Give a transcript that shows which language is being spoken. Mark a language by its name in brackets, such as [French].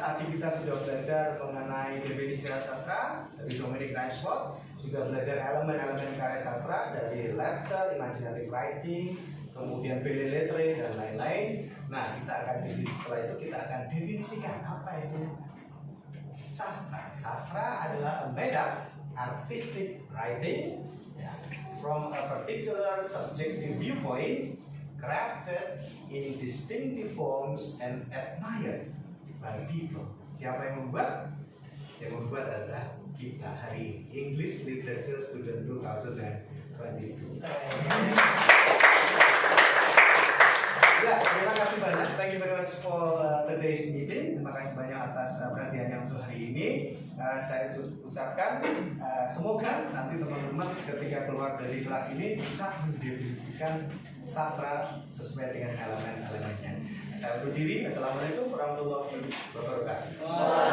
[Indonesian] Tadi kita sudah belajar mengenai definisi sastra dari Dominic Ransford, juga belajar elemen-elemen karya sastra dari letter, imaginative writing, kemudian belle lettre dan lain-lain. Nah, setelah itu kita akan definisikan apa itu sastra. Sastra adalah [English] a made up artistic writing from a particular subjective viewpoint, crafted in distinctive forms and admired by people. [Indonesian] Siapa yang membuat? Yang membuat adalah kita hari ini, English Literature Student 2022. Ya, terima kasih banyak. [English] Thank you very much for today's meeting. [Indonesian] Terima kasih banyak atas perhatiannya untuk hari ini. Saya ucapkan semoga nanti teman-teman ketika keluar dari kelas ini bisa mendefinisikan sastra sesuai dengan elemen-elemennya. Saya undur diri. Assalamualaikum warahmatullahi wabarakatuh.